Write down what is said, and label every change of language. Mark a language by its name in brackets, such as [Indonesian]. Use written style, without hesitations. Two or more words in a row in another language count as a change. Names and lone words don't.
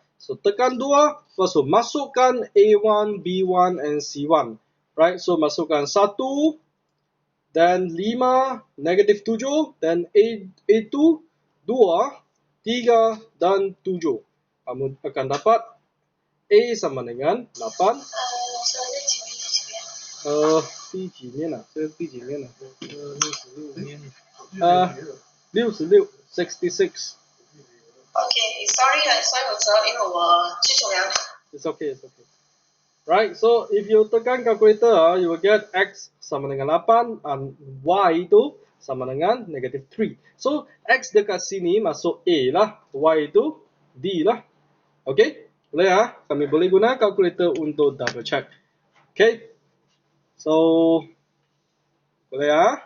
[Malay] So tekan 2, lepas tu masukkan A1, B1 and C1. Right, so masukkan 1, dan 5, negatif 7, dan A2, 2, 3 dan 7. Kamu akan dapat A sama dengan 8. [Chinese] 第几面啊？这是第几面啊？66面。66 66。 [English] Okay, sorry [Chinese] 我知道，因为我去冲凉。 [English] It's okay, it's okay. Right, so if you tekan calculator, you will get X [Malay] sama dengan [English] 8 and Y [Malay] itu sama dengan [English] negative 3. [Malay] So X dekat sini masuk A lah, Y itu D lah. Okay, boleh ya? Kami boleh guna calculator untuk double check. Okay, so boleh ya?